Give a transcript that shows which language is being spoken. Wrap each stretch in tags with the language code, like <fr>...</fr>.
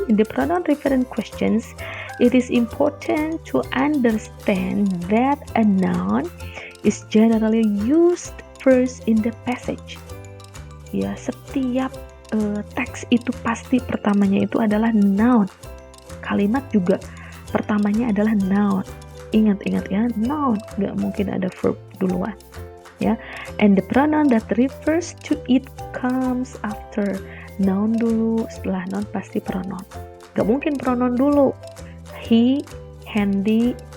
<en>In the pronoun referent questions, it is important to understand that a noun is generally used first in the passage.</en> <id>Ya, setiap teks itu pasti pertamanya itu adalah noun. Kalimat juga pertamanya adalah noun. Ingat ya, noun, nggak mungkin ada verb duluan ya.</id> <en>And the pronoun that refers to it comes after.</en> <id>Noun dulu, setelah noun pasti pronoun. Nggak mungkin pronoun dulu. He, Handy,</id>